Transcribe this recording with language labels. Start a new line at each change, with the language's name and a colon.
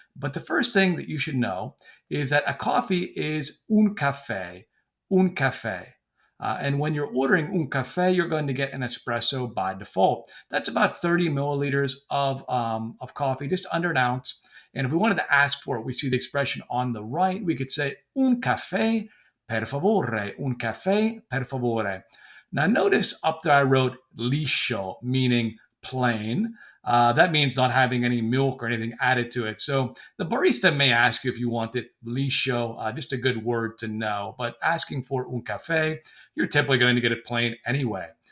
English: But the first thing that you should know is that a coffee is
Italian: un caffè, un caffè.
English: And when you're ordering
Italian: un caffè,
English: you're going to get an espresso by default. That's about 30 milliliters of coffee, just under an ounce. And if we wanted to ask for it, we see the expression on the right. We could say
Italian: un caffè per favore, un caffè per favore.
English: Now notice up there I wrote liscio, meaning plain. That means not having any milk or anything added to it. So the barista may ask you if you want it liscio, just a good word to know. But asking for
Italian: un caffè,
English: you're typically going to get it plain anyway.